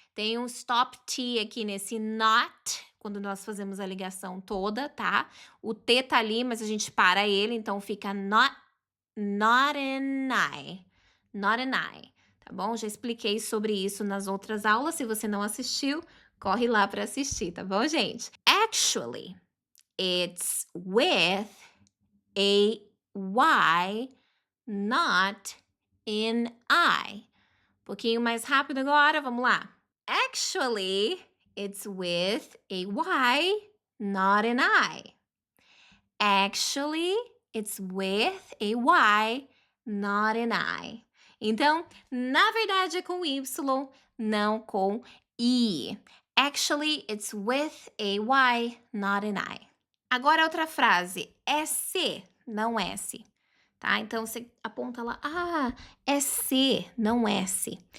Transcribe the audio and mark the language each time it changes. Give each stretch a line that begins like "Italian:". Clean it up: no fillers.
Portuguese: Tem um stop T aqui nesse not, quando nós fazemos a ligação toda, tá? O T tá ali, mas a gente para ele, então fica
English: not an I. Not an I.
Portuguese: Tá bom? Já expliquei sobre isso nas outras aulas. Se você não assistiu, corre lá para assistir, tá bom, gente?
English: Actually, it's with a Y, not an I.
Portuguese: Um pouquinho mais rápido agora, vamos lá.
English: Actually, it's with a Y, not an I. Actually, it's with a Y, not an I.
Portuguese: Então, na verdade é com Y, não com I.
English: Actually, it's with a Y, not an I.
Portuguese: Agora outra frase, é C, não S, tá? Então você aponta lá, é C, não S.